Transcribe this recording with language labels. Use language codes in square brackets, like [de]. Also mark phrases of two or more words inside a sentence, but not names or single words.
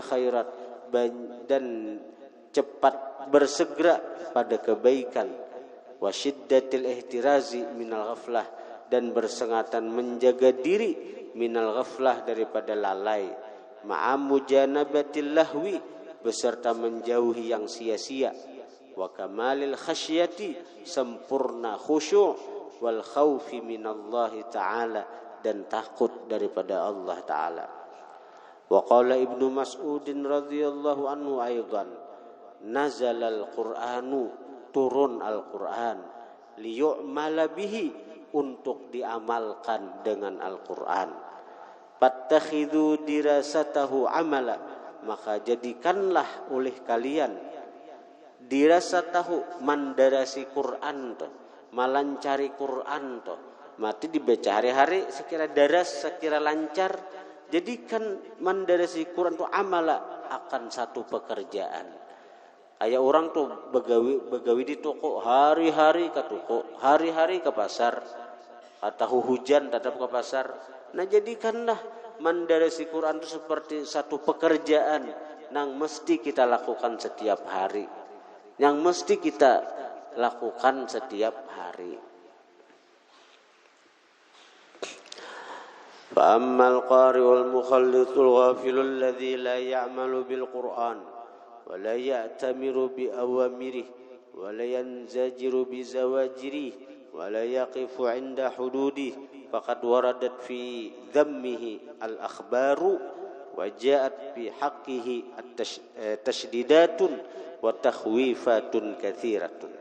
[id] khairat dan cepat bersegera pada kebaikan, [ar] وشدة الاحتراز من الغفلة [id] dan bersengatan menjaga diri [ar] من الغفلة [id] daripada lalai, [ar] مع مجانبة اللهو [id] beserta menjauhi yang sia-sia, [ar] وكمال الخشية [id] sempurna khusyuk, [ar] والخوف من الله تعالى [id] dan takut daripada Allah ta'ala. [ar] وقال ابن مسعود رضي الله عنه أيضا نزل القرآن, [id] turun Al-Qur'an, [ar] ليعمل به [id] untuk diamalkan dengan Al-Qur'an, [ar] فاتخذوا دراسته عملا [id] maka jadikanlah oleh kalian [bjn] dirasatahu mandarasi Qur'an tuh, malancari Quran toh, mati dibaca hari-hari sekira daras sekira lancar, jadikan mandarasi Quran tu amala akan satu pekerjaan. Kayak orang tuh begawi di toko hari-hari ke toko, hari-hari ke pasar, atau hujan tetap ke pasar. [id] Nah jadikanlah mandarasi Quran itu seperti satu pekerjaan yang mesti kita lakukan setiap hari, yang mesti kita lakukan setiap hari. [ar] فأما القارئ المخلط الغافل الذي لا يعمل بالقرآن ولا يأتمر بأوامره ولا ينزجر بزواجره ولا يقف عند حدوده فقد وردت في ذمه الأخبار وجاءت بحقه التشديدات وتخويفات كثيرة.